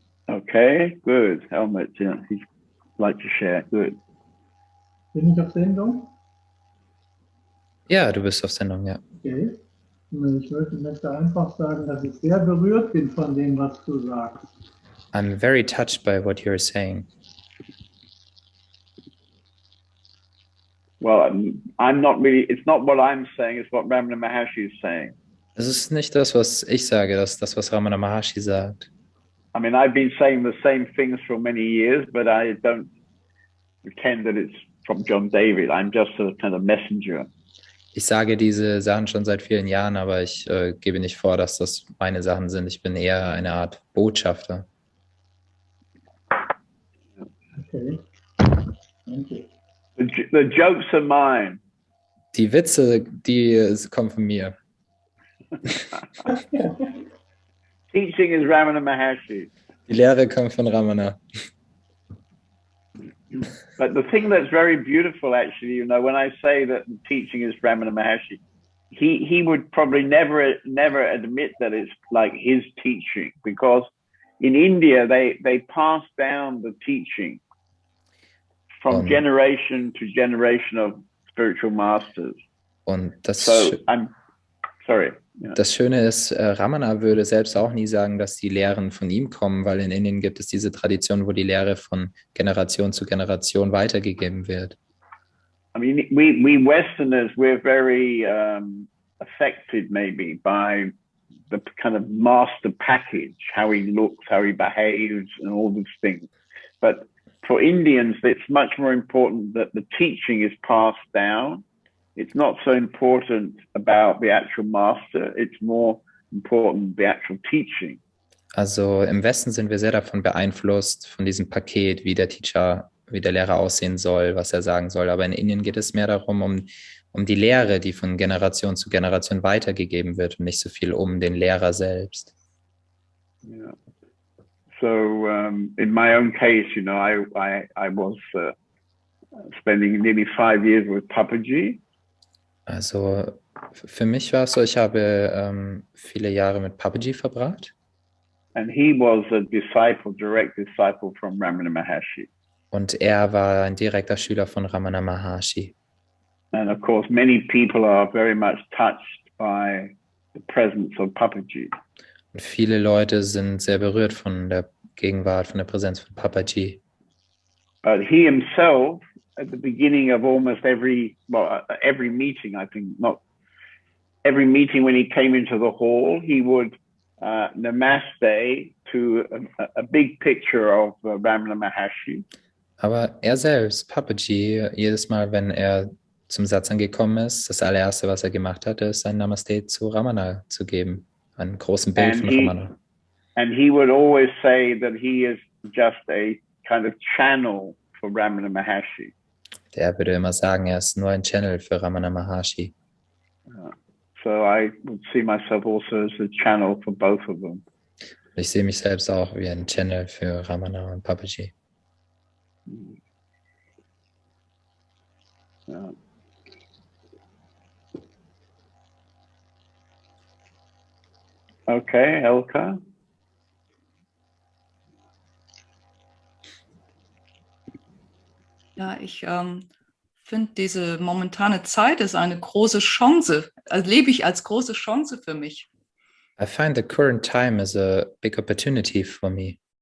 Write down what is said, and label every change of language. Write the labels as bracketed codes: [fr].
[en] Okay, good. Helmut, yeah, he'd like to share. Good. [de] Bin ich auf Sendung? Ja, du bist auf Sendung, ja. [en] Okay. [de] Ich möchte einfach sagen, dass ich sehr berührt bin von dem, was du sagst. [en] I'm very touched by what you're saying. Well, I'm not really, it's not what I'm saying, it's what Ramana Maharshi is saying. [de] Es ist nicht das, was ich sage, das ist das, was Ramana Maharshi sagt. [en] I mean, I've been saying the same things for many years, but I don't pretend that it's from John David. I'm just a kind of messenger. [de] Ich sage diese Sachen schon seit vielen Jahren, aber ich gebe nicht vor, dass das meine Sachen sind. Ich bin eher eine Art Botschafter. Okay. Danke. [en] The jokes are mine. [de] Die Witze, die kommen von mir. [en] Teaching is Ramana Maharshi. [de] Die Lehre kommt von Ramana. [en] But the thing that's very beautiful, actually, you know, when I say that the teaching is Ramana Maharshi, he would probably never admit that it's like his teaching, because in India they pass down the teaching from generation to generation of spiritual masters. [de] Und das [en] So I'm sorry. Yeah. [de] Das Schöne ist, Ramana würde selbst auch nie sagen, dass die Lehren von ihm kommen, weil in Indien gibt es diese Tradition, wo die Lehre von Generation zu Generation weitergegeben wird. [en] I mean, we Westerners, we're very affected maybe by the kind of master package, how he looks, how he behaves, and all these things. But for Indians, it's much more important that the teaching is passed down. It's not so important about the actual master. It's more important the actual teaching. [de] Also im Westen sind wir sehr davon beeinflusst, von diesem Paket, wie der Teacher, wie der Lehrer aussehen soll, was er sagen soll. Aber in Indien geht es mehr darum, um die Lehre, die von Generation zu Generation weitergegeben wird und nicht so viel um den Lehrer selbst. [en] Yeah. So in my own case, you know, I was spending nearly 5 years with Papaji. [de] Also für mich war es so, ich habe viele Jahre mit Papaji verbracht. [en] And he was a disciple, direct disciple from Ramana Maharshi. [de] Und er war ein direkter Schüler von Ramana Maharshi. [en] And of course, many people are very much touched by the presence of Papaji. [de] Und viele Leute sind sehr berührt von der Gegenwart, von der Präsenz von Papaji. [en] But he himself, at the beginning of almost every meeting, I think, not every meeting when he came into the hall, he would namaste to a big picture of Ramana Maharshi. [de] Aber er selbst, Papaji, jedes Mal, wenn er zum Satsang gekommen ist, das allererste, was er gemacht hatte, ist ein Namaste zu Ramana zu geben. Einen großen Bild von Ramana. [en] And he would always say that he is just a kind of channel for Ramana Maharshi. [de] Der würde immer sagen, er ist nur ein Channel für Ramana Maharshi. [en] So I would see myself also as a channel for both of them. [de] Ich sehe mich selbst auch wie ein Channel für Ramana und Papaji. [en] Yeah. Okay, Elka. [de] Ja, ich finde, diese momentane Zeit ist eine große Chance, erlebe ich als große Chance für mich. [en] I find the current time is a big opportunity for me.